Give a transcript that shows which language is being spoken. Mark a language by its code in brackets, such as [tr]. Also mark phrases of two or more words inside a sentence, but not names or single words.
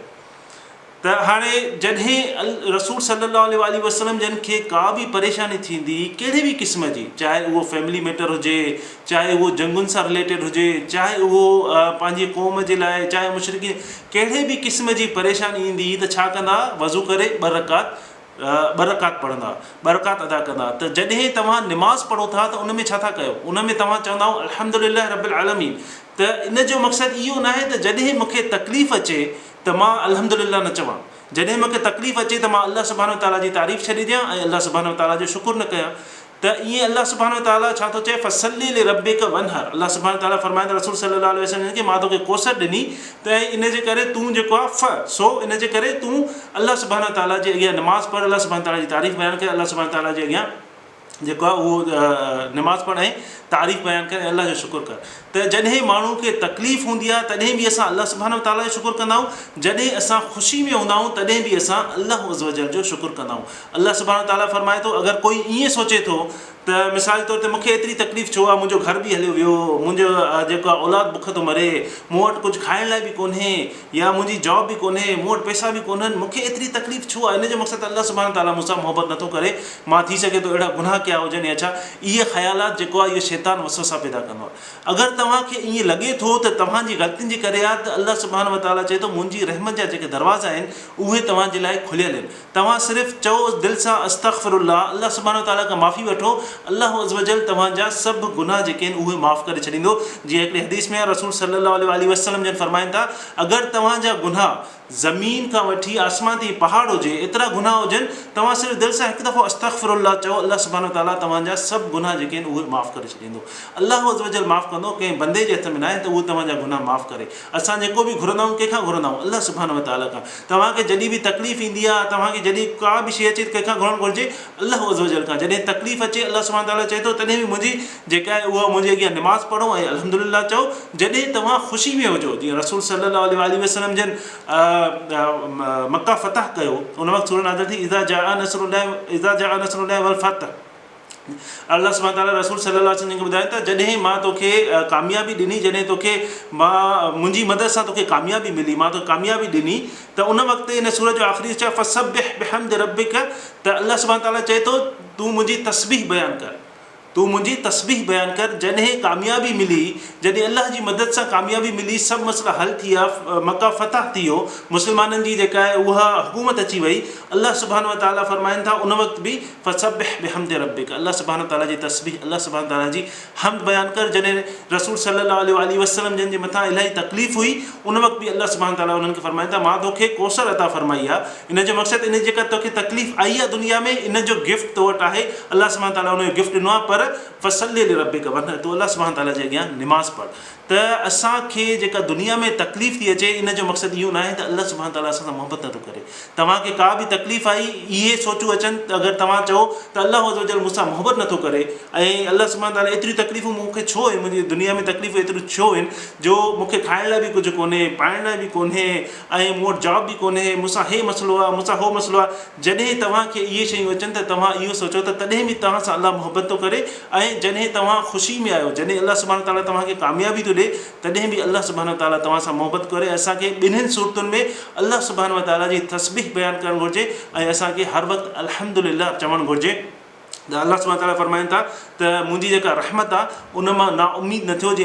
[sd] त हाणे जॾहिं रसूल [ar] صلى الله عليه وسلم [sd] जन खे का बि परेशानी थींदी कहिड़े बि क़िस्म जी, चाहे उहो [en] family matter [sd] हुजे, चाहे उहो जंगुनि सां रिलेटेड हुजे, चाहे उहो पंहिंजी क़ौम जे लाइ, चाहे मुशरिकी कहिड़े बि क़िस्म जी परेशानी ईंदी त छा कंदा, वज़ू करे ॿ रकात पढ़ंदा, ॿ रकात अदा कंदा। त जॾहिं तव्हां निमाज़ पढ़ो था त उन में छा था कयो, उन में तव्हां चवंदा [ar] الحمد لله رب العالمين. [sd] त इन जो मक़सदु इहो न आहे त जॾहिं मूंखे तकलीफ़ अचे त मां अल्हम्दुलिल्लाह न चवां, जॾहिं मूंखे तकलीफ़ अचे त मां [ar] الله سبحانه وتعالى [sd] जी तारीफ़ छॾे ॾियां ऐं [ar] الله سبحانه وتعالى [sd] जो शुकुर न कयां। त ईअं [ar] الله سبحانه وتعالى [sd] छा थो चए, [ar] فصل لربك وانحر, الله سبحانه وتعالى [sd] फरमाईंदा रसूल [ar] صلى الله عليه وسلم [sd] खे मां तोखे कौसर ॾिनी, त इन जे करे तूं जेको आहे सो इन जे करे तूं [ar] الله سبحانه وتعالى [sd] जे अॻियां निमाज़ पढ़, [ar] الله سبحانه وتعالى [sd] जी तारीफ़ बयानु कर, [ar] الله سبحانه وتعالى [sd] जे अॻियां जेको आहे उहो निमाज़ पढ़ ऐं तारीफ़ बयानु कर ऐं अल्लाह जो शुकुर कर। त जॾहिं माण्हू खे तकलीफ़ हूंदी आहे तॾहिं बि असां [ar] الله سبحانه وتعالى [sd] जो शुकुर कंदा आहियूं, जॾहिं असां ख़ुशी में हूंदा आहियूं तॾहिं बि असां [ar] الله عز وجل [sd] जो शुकुर कंदा आहियूं। [ar] الله سبحانه وتعالى [sd] फरमाए थो, अगरि कोई ईअं सोचे थो त मिसाल तौर ते मूंखे एतिरी तकलीफ़ छो आहे, मुंहिंजो घर बि हलियो वियो, मुंहिंजो जेको आहे औलाद बुख थो मरे, मूं वटि कुझु खाइण लाइ बि कोन्हे, या मुंहिंजी जॉब बि कोन्हे, मूं वटि पैसा बि कोन्हनि, मूंखे एतिरी तकलीफ़ छो आहे, इन जो मक़सदु [ar] الله سبحانه وتعالى [sd] मूंसां मोहबत नथो करे, मां थी सघे थो अहिड़ा गुनाह कया हुजनि या छा, इहे ख़्यालात जेको आहे इहो शैतान वसवसा पैदा कंदो आहे। अगरि तव्हांखे ईअं लॻे थो त तव्हांजी ग़लतियुनि जे करे आहे, त [ar] الله سبحانه وتعالى [sd] चए थो मुंहिंजी रहमत जा जेके दरवाज़ा आहिनि उहे तव्हांजे लाइ खुलियल आहिनि, तव्हां सिर्फ़ु चओ दिलि सां अस्तग़फिरुल्लाह, [ar] الله سبحانه وتعالى [sd] खां माफ़ी वठो, [ar] الله عز وجل [sd] तव्हांजा सभु गुनाह जेके आहिनि उहे माफ़ करे छॾींदो। जीअं हिकिड़े हदीस में रसूल [ar] صلى الله عليه وسلم [sd] जन फरमाइनि था, अगरि तव्हांजा गुनाह ज़मीन खां वठी आसमान ताईं पहाड़ हुजे एतिरा गुनाह हुजनि, तव्हां सिर्फ़ु दिलि सां हिकु दफ़ो अस्तग़फिरुल्लाह चओ, [ar] الله سبحانه وتعالى [sd] तव्हांजा सभु गुनाह जेके आहिनि उहे माफ़ करे छॾींदो। [ar] الله عز وجل [sd] माफ़ कंदो, कंहिं बंदे जे हथ में न आहे त उहो तव्हांजा गुनाह माफ़ करे। असां जेको बि घुरंदा आहियूं कंहिंखां घुरंदा आहियूं, [ar] الله سبحانه وتعالى [sd] खां। तव्हांखे जॾहिं बि तकलीफ़ ईंदी आहे, तव्हांखे जॾहिं का बि शइ अचे कंहिंखां घुरणु घुरिजे, [ar] الله عز وجل [sd] खां। जॾहिं तकलीफ़ अचे [ar] الله سبحانه وتعالى [sd] चए थो तॾहिं बि मुंहिंजी जेका आहे उहा मुंहिंजे अॻियां निमाज़ पढ़ो ऐं अल्हम्दुलिल्लाह चओ। जॾहिं तव्हां ख़ुशी में हुजो, जीअं रसूल [ar] صلى الله عليه وسلم [sd] जन मक्का फ़तह कयो, उन वक़्तु सूरह नाज़िल थी, [ar] إذا جاء نصر الله والفتح, الله سبحانه وتعالى [sd] रसूल [ar] صلى الله عليه وسلم [sd] खे ॿुधाए त जॾहिं मां तोखे कामयाबी ॾिनी, जॾहिं तोखे मां मुंहिंजी मदद सां तोखे कामयाबी मिली, मां तोखे कामयाबी ॾिनी, त उन वक़्तु इन सूरत जो आख़िरी चयो [ar] فسبح بحمد ربك, [sd] त [ar] الله سبحانه وتعالى [sd] चए थो तूं मुंहिंजी तस्बीह बयानु कर, तूं मुंहिंजी तस्बीह बयानु कर। जॾहिं कामयाबी मिली, जॾहिं अल्लाह जी मदद सां कामयाबी मिली, सभु मसइला हल थी विया, मक्का फ़तह थी वियो, मुस्लमाननि जी जेका आहे उहा हुकूमत अची वई, [ar] الله سبحانه وتعالى [sd] फरमाइनि था उन वक़्तु बि [ar] فسبح بحمد ربك, الله سبحانه وتعالى [sd] जी तस्बीह, [ar] الله سبحانه وتعالى [sd] जी हमद बयानु कर। जॾहिं रसूल [ar] صلى الله عليه وسلم [sd] जन जे मथां इलाही तकलीफ़ हुई, उन वक़्तु बि [ar] الله سبحانه وتعالى [sd] उन्हनि खे फरमाइनि था मां तोखे कौसर अता फरमाई आहे। इन जो मक़सदु इन जेका तोखे तकलीफ़ आई आहे दुनिया में, इन जो गिफ्ट तो वटि आहे, [ar] الله سبحانه وتعالى [sd] उन जो गिफ्ट ॾिनो आहे, पर [ar] فصل لربك وانحر, [sd] तो [ar] الله سبحانه وتعالى [sd] जे अॻियां निमाज़ पढ़। त असांखे जेका दुनिया में तकलीफ़ थी अचे, इन जो मक़सदु इहो न आहे त [ar] الله سبحانه وتعالى [sd] असां सां मोहबत नथो करे। तव्हांखे का बि तकलीफ़ आई, इहे सोचूं अचनि त अगरि तव्हां चओ त [ar] الله عز وجل [sd] मूंसां मोहबत नथो करे, ऐं [ar] الله سبحانه وتعالى [sd] एतिरियूं तकलीफ़ूं मूंखे छो आहिनि, मुंहिंजी दुनिया में तकलीफ़ूं एतिरियूं छो आहिनि, जो मूंखे खाइण लाइ बि कुझु कोन्हे, पाइण लाइ बि कोन्हे, ऐं मूं वटि जॉब बि कोन्हे, मूंसां हे मसइलो आहे, मूंसां हो मसइलो आहे। जॾहिं तव्हांखे इहे शयूं अचनि त तव्हां इहो सोचो त तॾहिं बि तव्हां सां अल्लाह मोहबत थो करे, ऐं जॾहिं तव्हां ख़ुशी में आहियो, जॾहिं [ar] الله سبحانه وتعالى [sd] तव्हांखे कामयाबी थो ॾे तॾहिं बि [ar] الله سبحانه وتعالى [sd] तव्हां सां मोहबत करे असांखे ॿिन्हिनि सूरतुनि में [ar] الله سبحانه وتعالى [sd] जी तस्बीह बयानु करणु घुरिजे ऐं असांखे हर वक़्तु अल्हम्दुलिल्लाह चवणु घुरिजे। त [ar] الله سبحانه وتعالى [sd] फरमाइनि था त मुंहिंजी जेका रहमत आहे उन मां नाउमीद न थियो।